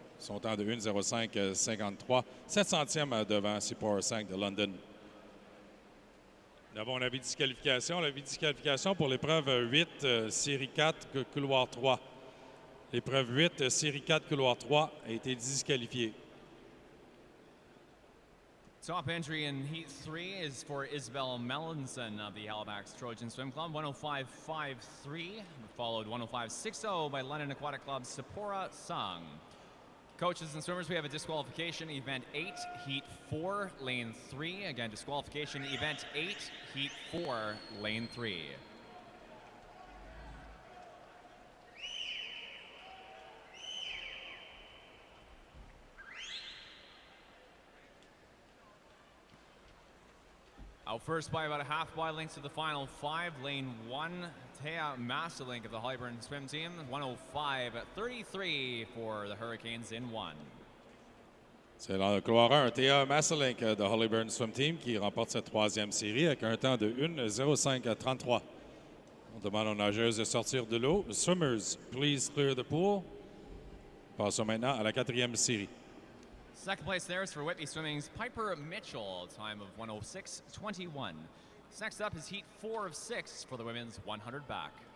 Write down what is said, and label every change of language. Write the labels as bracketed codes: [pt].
[fr] Son temps de 1,05,53, 700e devant Seaport 5 de London. Nous avons un avis de disqualification. L'avis de disqualification pour l'épreuve 8, série 4, couloir 3. L'épreuve 8, série 4, couloir 3 a été disqualifiée. [en] Top entry in Heat 3 is for Isabel Melanson of the Halifax Trojan Swim Club, 105.53, followed 105.60 by London Aquatic Club's Sephora Sung. Coaches and swimmers, we have a disqualification, event 8, Heat 4, lane 3. Again, disqualification, event 8, Heat 4, lane 3. Out first by about a half wide length to the final 5. Lane 1, Thea Masalink of the Hollyburn swim team. 105.33 for the Hurricanes in 1. [fr] C'est dans le couloir 1, Thea Masalink de Hollyburn Swim Team qui remporte cette troisième série avec un temps de 1,05,33. On demande aux nageuses de sortir de l'eau. [en] Swimmers, please clear the pool. [fr] Passons maintenant à la quatrième série. [en] Second place there is for Whitby Swimming's Piper Mitchell, time of 106.21. Next up is Heat 4 of 6 for the women's 100 back.